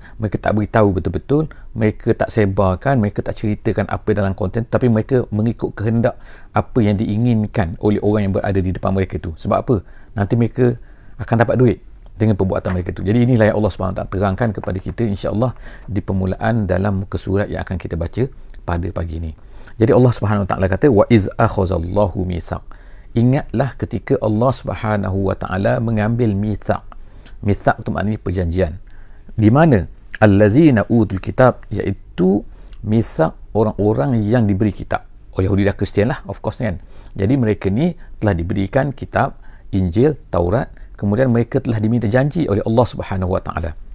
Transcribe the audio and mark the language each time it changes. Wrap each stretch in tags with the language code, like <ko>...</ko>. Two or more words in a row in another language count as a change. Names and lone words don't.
<ms>Mereka tak beritahu betul-betul, mereka tak sebarkan, mereka tak ceritakan apa dalam konten, tapi mereka mengikut kehendak apa yang diinginkan oleh orang yang berada di depan mereka itu. Sebab apa? Nanti mereka akan dapat duit dengan perbuatan mereka itu. Jadi inilah yang Allah SWT terangkan kepada kita</ms> <ar>إن شاء الله</ar> <ms>di permulaan dalam muka surat yang akan kita baca pada pagi ini. Jadi Allah SWT kata</ms> <ar>وإذ أخذ الله ميثاق.</ar> <ms>Ingatlah ketika Allah</ms> <ar>سبحانه وتعالى</ar> <ms>mengambil mitsaq. Mitsaq itu maknanya perjanjian. Di mana</ms> <ar>الذين أوتوا الكتاب,</ar> <ms>iaitu mitsaq orang-orang yang diberi kitab. Oh, Yahudi dan Kristian lah,</ms> <en>of course</en> <ms>kan. Jadi mereka ni telah diberikan kitab Injil, Taurat, kemudian mereka telah diminta janji oleh Allah</ms> <ar>سبحانه وتعالى.</ar>